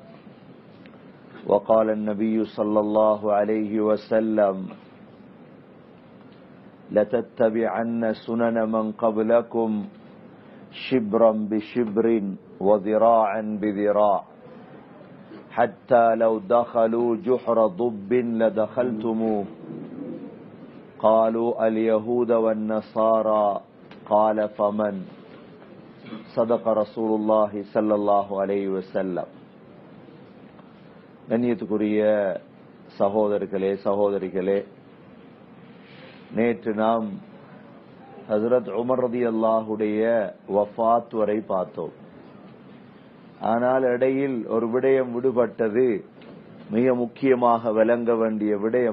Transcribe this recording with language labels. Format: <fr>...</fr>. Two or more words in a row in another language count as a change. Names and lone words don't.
<ar>وقال النبي صلى الله عليه وسلم لتتبعن سنن من قبلكم شبرا بشبر وذراعا بذراع حتى لو دخلوا جحر ضب لدخلتموه. قالوا اليهود والنصارى قال فمن. صدق رسول الله صلى الله عليه وسلم.</ar> <ta>கண்ணியத்துக்குரிய சகோதரர்களே சகோதரிகளே, நேற்று நாம் ஹஜ்ரத் உமர் ரலியல்லாஹுடைய வஃபாத் வரை பார்த்தோம். ஆனால் இடையில் ஒரு விடயம் விடுபட்டது, மிக முக்கியமாக விளங்க வேண்டிய விடயம்.</ta>